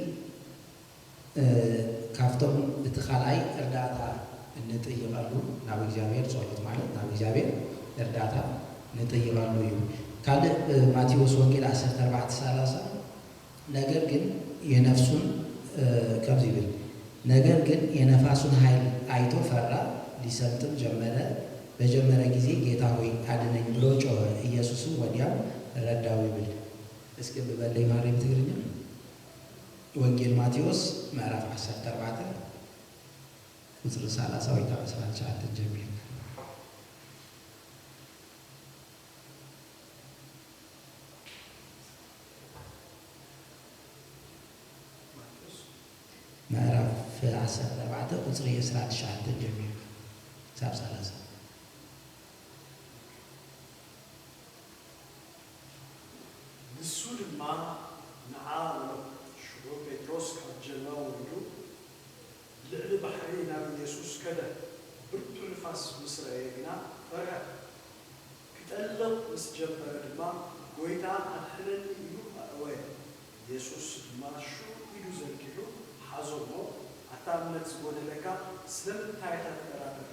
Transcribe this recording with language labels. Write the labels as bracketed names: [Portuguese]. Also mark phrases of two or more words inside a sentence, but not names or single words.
[Tigrinya] ካብቶም እቲ ካልኣይ እርዳታ እንጥይቐሉ ናብ እግዚአብሔር ጸሎት ማለት ናብ እግዚአብሔር እርዳታ እንጥይቐሉ እዩ። ካልእ [Amharic] ማቴዎስ ወንጌል 14:30 ነገር ግን የነፍሱን [Tigrinya] ከምዚ ይብል [Amharic] ነገር ግን የነፋሱን ኃይል አይቶ ፈራ፣ ሊሰምጥም በጀመረ ጊዜ ጌታ ሆይ አድነኝ ብሎ ጮኸ። ኢየሱስም ወዲያው ረዳው [Tigrinya] ይብል። እስኪ በበለይ ማርያም ትግርኛ ወንጌል ማቴዎስ ምዕራፍ 14 ቁጥር 30 ወይ 19 ጀምሮ ምዕራፍ 14 ቁጥር 19 ጀምሮ ሳብ 30 ንሱ ድማ ንዓ ሽሮ ጴጥሮስ ካብ ጀልባ ወሪዱ ልዕሊ ባሕሪ ናብ ኢየሱስ ከደ። ብርቱ ንፋስ ምስ ረአየ ግና ፈርሐ። ክጠልቕ ምስ ጀመረ ድማ ጎይታ ኣድሕነኒ ኢሉ ኣእወየ። ኢየሱስ ድማ ሹ ኢሉ ዘርጊሑ ሓዞሞ ኣታ እምነት ዝጎደለካ ስለምንታይ ተጠራጠርካ?